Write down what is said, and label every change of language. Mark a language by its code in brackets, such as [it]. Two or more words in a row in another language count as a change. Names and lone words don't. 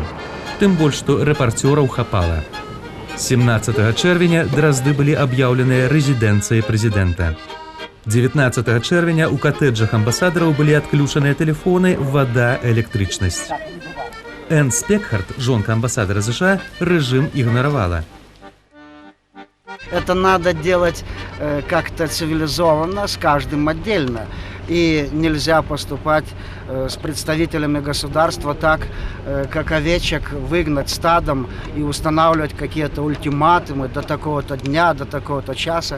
[be] Тым больш, што рэпарцёраў хапала. 17 чэрвеня Дразды былі аб'яўленыя рэзідэнцыяй прэзідэнта. 19 чэрвеня ў катэджах амбасадараў былі адключаныя тэлефоны, вада, электрычнасць. Энн Спекхард, жонка амбасадара США, рэжым ігнаравала. [ru] Это надо делать как-то цивилизованно, с каждым отдельно. И нельзя поступать с представителями государства так, как овечек выгнать стадом и устанавливать какие-то ультиматумы до такого-то дня, до такого-то часа.